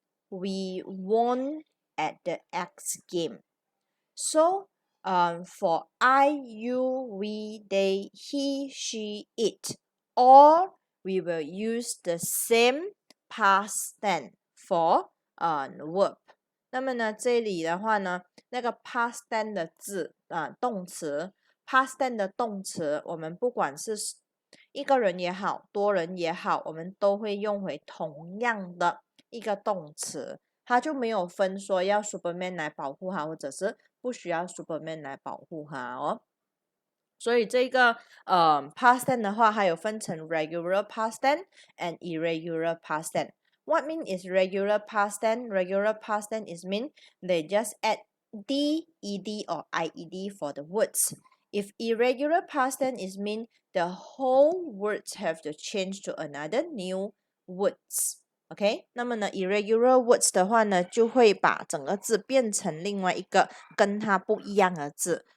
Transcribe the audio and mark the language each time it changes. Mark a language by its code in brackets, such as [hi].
[en] We won at the X game. So, for I, you, we, they, he, she, it, or we will use the same past tense for verb. [zh] 那么呢，这里的话呢，那个 past tense 的字动词 past tense 的动词，我们不管是一个人也好，多人也好，我们都会用回同样的一个动词，它就没有分说要 Superman 来保护它，或者是不需要 Superman 来保护它哦。所以这个 [en] past tense [zh] 的话，还有分成 [en] regular past tense and irregular past tense. What mean is regular past tense? Regular past tense is mean they just add d, ed or ied for the words. If irregular past tense is mean the whole words have to change to another new words. [zh] OK， 那么呢 irregular words 的话呢，就会把整个字变成另外一个跟它不一样的字。